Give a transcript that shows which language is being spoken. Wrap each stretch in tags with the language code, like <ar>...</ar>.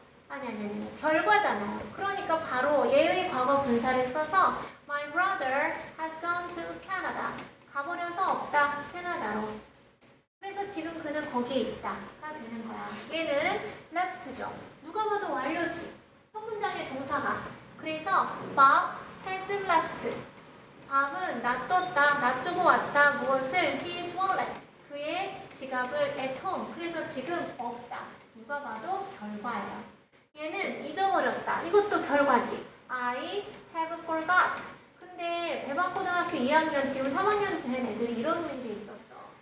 <ko>아니. 결과잖아요. 그러니까 바로 얘의 과거 분사를 써서</ko> <en>My brother has gone to Canada.</en> <ko>가버려서 없다. 캐나다로. 그래서 지금 그는 거기에 있다가 되는 거야. 얘는 left죠. 누가 봐도 완료지. 첫 문장의 동사가. 그래서</ko> <en>Bob has left.</en> <ko>밥은 놔뒀다, 놔두고 왔다. 무엇을?</ko> <en>His wallet.</en> <ko>그의 지갑을</ko> <en>at home.</en> <ko>그래서 지금 없다. 누가 봐도 결과예요. 얘는 잊어버렸다. 이것도 결과지.</ko> <en>I have forgot.</en> <ko>근데 배방고등학교 2학년 지금 3학년 된 애들이 이런 일이 있었어.</ko>